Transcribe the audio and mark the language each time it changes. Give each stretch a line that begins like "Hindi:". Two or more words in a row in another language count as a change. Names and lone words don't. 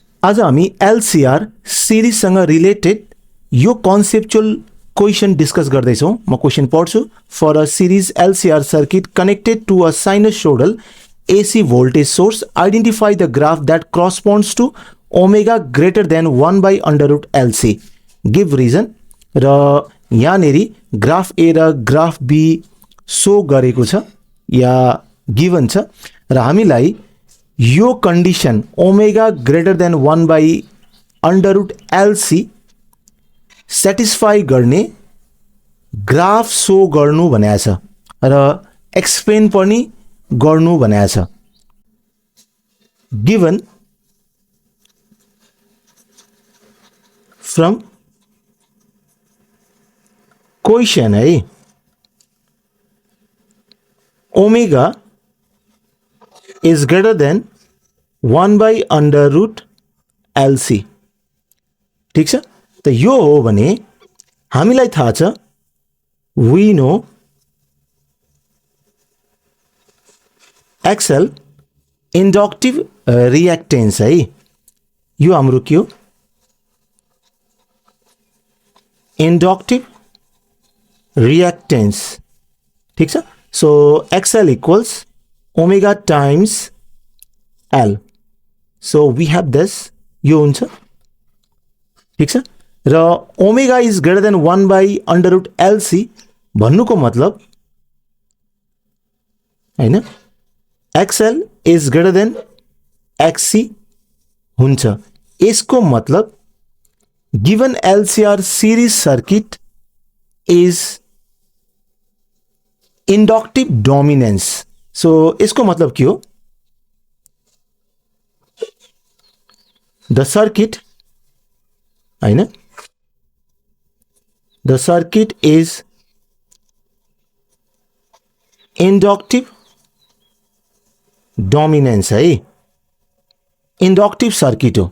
Nepali: आज हामी एलसीआर सिरिजसँग रिलेटेड यो
English: conceptual question discuss
Nepali: गर्दैछौँ। म क्वेसन पढ्छु।
English: For a series LCR circuit connected to a sinusoidal AC voltage source, identify the graph that corresponds to omega greater than 1 by under root LC. Give reason.
Nepali: र यहाँनेरि
English: graph A
Nepali: र
English: graph B show
Nepali: गरेको छ या गिभन छ र हामीलाई यो कन्डिसन
English: omega greater than 1 by under root LC satisfy
Nepali: गर्ने
English: graph show
Nepali: गर्नु भनेको छ र एक्सप्लेन पनि गर्नु भनेको छ।
English: Given from question है, omega is greater than 1 by under root LC।
Nepali: ठीक छ, त यो हो भने हामीलाई थाहा छ
English: We know XL inductive reactance
Nepali: है। यो हाम्रो के हो?
English: inductive reactance.
Nepali: ठीक छ,
English: so XL equals omega times L. So we have this,
Nepali: यो हुन्छ। ठीक छ, र
English: omega is greater than 1 by under root LC
Nepali: भन्नुको मतलब हैन,
English: XL is greater than XC हुन्छ।
Nepali: यसको मतलब
English: given LCR series circuit is inductive dominance.
Nepali: सो इसको मतलब के हो?
English: the circuit हैन, the circuit is inductive dominance है, inductive circuit हो।